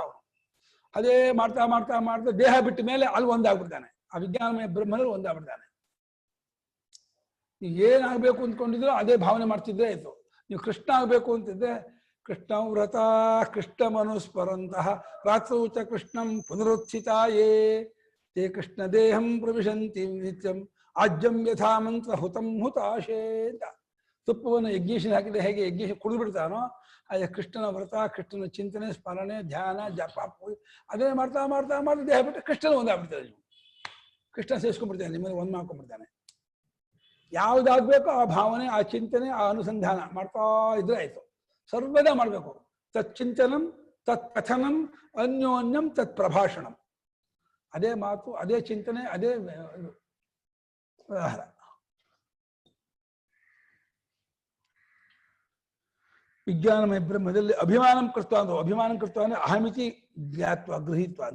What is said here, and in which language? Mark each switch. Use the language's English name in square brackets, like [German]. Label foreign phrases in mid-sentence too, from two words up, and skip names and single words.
[Kannada] ಅವನು ಅದೇ ಮಾಡ್ತಾ ಮಾಡ್ತಾ ಮಾಡ್ತಾ ದೇಹ ಬಿಟ್ಟ ಮೇಲೆ ಅಲ್ಲಿ ಒಂದಾಗ್ಬಿಡ್ತಾನೆ, ಆ ವಿಜ್ಞಾನಮಯ ಬ್ರಹ್ಮದಲ್ಲಿ ಒಂದಾಗ್ಬಿಡ್ತಾನೆ. ನೀವು ಏನಾಗಬೇಕು ಅಂದ್ಕೊಂಡಿದ್ರು ಅದೇ ಭಾವನೆ ಮಾಡ್ತಿದ್ರೆ ಆಯ್ತು. ನೀವು ಕೃಷ್ಣ ಆಗಬೇಕು ಅಂತಿದ್ರೆ [Sanskrit] ಕೃಷ್ಣ ವ್ರತ ಕೃಷ್ಣ ಮನುಸ್ಮರಂತಹ ರಾತ್ರಿ ಚ ಕೃಷ್ಣಂ ಪುನರುತ್ಥಿತಾಯೇ ತೇ ಕೃಷ್ಣ ದೇಹಂ ಪ್ರವಿಶಂತಿ ನಿತ್ಯಂ ಆಜ್ಯಂ ಯಥಾ ಮಂತ್ರ ಹುತಂ ಹುತಾಶೇ ಅಂತ. [Kannada] ತುಪ್ಪವನ್ನು ಯಜ್ಞೇಶನ ಹಾಕಿದ್ರೆ ಹೇಗೆ ಯಜ್ಞೇಶ ಕುಡಿದು ಬಿಡ್ತಾನೋ ಅದೇ ಕೃಷ್ಣನ ವ್ರತ, ಕೃಷ್ಣನ ಚಿಂತನೆ, ಸ್ಮರಣೆ, ಧ್ಯಾನ, ಜಪ, ಅದೇ ಮಾಡ್ತಾ ಮಾಡ್ತಾ ಮಾಡ್ತಾ ದೇಹ ಬಿಟ್ಟು ಕೃಷ್ಣನ ಒಂದಾಗ್ಬಿಡ್ತಾರೆ. ನೀವು ಕೃಷ್ಣ ಸೇರಿಸ್ಕೊಂಡ್ಬಿಡ್ತಾನೆ, ನಿಮ್ಮಲ್ಲಿ ಒಂದು ಮಾಡ್ಕೊಂಡ್ಬಿಡ್ತಾನೆ. ಯಾವುದಾಗಬೇಕೋ ಆ ಭಾವನೆ, ಆ ಚಿಂತನೆ, ಆ ಅನುಸಂಧಾನ ಮಾಡ್ತಾ ಇದ್ರೆ ಆಯ್ತು. ಸರ್ವದಾ ಮಾಡಬೇಕು. [Sanskrit] ತಚ್ಚಿಂತನಂ ತತ್ ಕಥನಂ ಅನ್ಯೋನ್ಯಂ ತತ್ ಪ್ರಭಾಷಣಂ. [Kannada] ಅದೇ ಮಾತು, ಅದೇ ಚಿಂತನೆ, ಅದೇ ವ್ಯವಹಾರ. ವಿಜ್ಞಾನಮಯ ಬ್ರಹ್ಮದಲ್ಲಿ [Sanskrit] ಅಭಿಮಾನಂ ಕೃತ್ವ ಅಂದ್ರೆ, ಅಭಿಮಾನಂ ಕೃತ್ವ ಅಂದ್ರೆ ಅಹಮಿತಿ ಜ್ಞಾತ್ವ ಗೃಹೀತ್ವ ಅಂತ.